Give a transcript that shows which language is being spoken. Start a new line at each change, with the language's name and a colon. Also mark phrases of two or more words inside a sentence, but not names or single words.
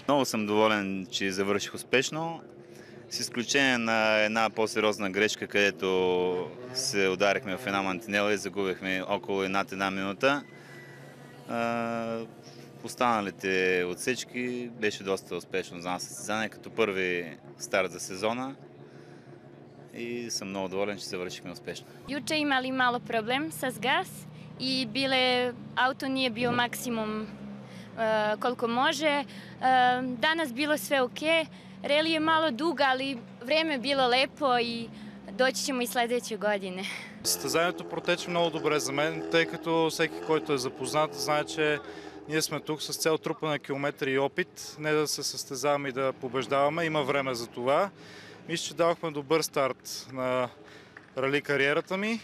Bulgarian: Много съм доволен, че завърших успешно, с изключение на една по-сериозна грешка, където се ударихме в една мантинела и загубихме около една минута. Останалите отсечки беше доста успешно за нас състезание, като първи старт за сезона. И съм много доволен, че завършихме успешно.
Serbian: Juče imali malo problem sa gas i auto nije bio maksimum koliko može. Danas bilo sve ok. Reli je malo dug, ali vreme je bilo lepo i doći ćemo i sledeće godine.
Bulgarian: Състезанието протече много добре за мен, тъй като всеки, който е запознат, знае, че ние сме тук с цел трупане на километри и опит, не да се състезаваме и да побеждаваме, има време за това. Мисля, че давахме добър старт на рали кариерата ми.